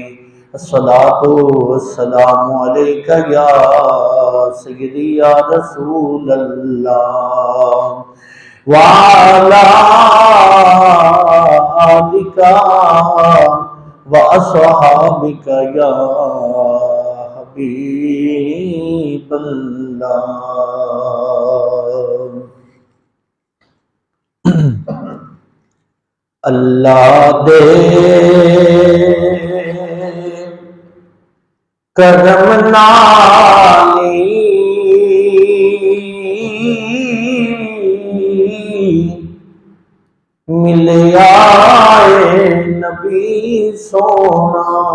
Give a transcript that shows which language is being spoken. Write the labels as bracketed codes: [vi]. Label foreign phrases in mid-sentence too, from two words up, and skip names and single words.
[ar] الصلاة والسلام عليك يا سيدي يا رسول الله وعلى آلك وأصحابك يا حبيب الله. [pa] اللہ دے کرم نالی ملے آئے نبی سونا.